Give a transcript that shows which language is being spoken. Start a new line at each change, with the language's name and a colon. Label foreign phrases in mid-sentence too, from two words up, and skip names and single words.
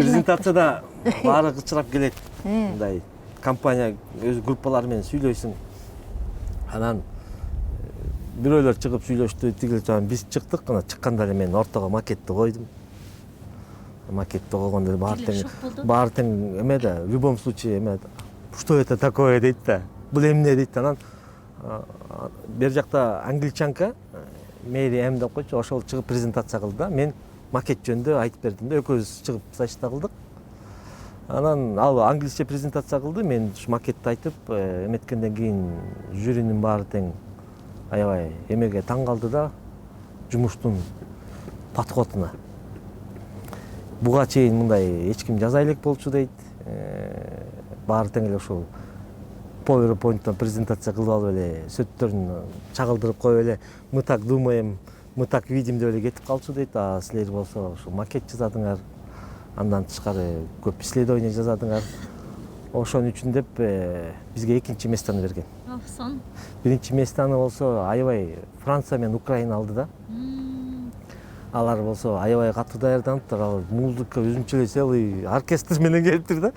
Kyrgyz: Презентацияда баары кычырап келет. Мындай компания өз группалары менен сүйлөйсүң. Анан бирөөлөр чыгып сүйлөштү, тигил жаган биз чыктык. Анан чыкканда эле мен ортого макетти койдум. Макетти койгондо баары тең эме да,
Russian: в любом случае
Kyrgyz: эме
Russian: что это такое
Kyrgyz: дейт да. Бул эмне дейт. Анан бер жакта англичанка Мэри М деп койчу, ошол чыгып презентация кылды да. Мен макет жөнүндө айтып бердим да, экөөбүз чыгып сачта кылдык. Анан ал англисче презентация кылды, мен ушу макетти айтып эметкенден кийин жюринин баары тең аябай эмеге таң калды да, жумуштун подходуна. Буга чейин мындай эч ким жаза элек болчу дейт. Баары тең эле ушул PowerPoint'тан презентация кылып алып эле сөттөрүн чагылдырып коюп эле
Russian: мы так думаем, мы так видим
Kyrgyz: деп эле кетип калчу дейт. А силер болсо ушу макет жасадыңар, андан тышкары көп исследование жасадыңар. Ошон үчүн деп бизге экинчи местаны берген. Сон. Биринчи местаны болсо аябай Франция менен Украина алды да. Алар болсо аябай катуу даярданыптыр. Ал музыка өзүнчө эле
Russian: целый оркестр
Kyrgyz: менен келиптир да.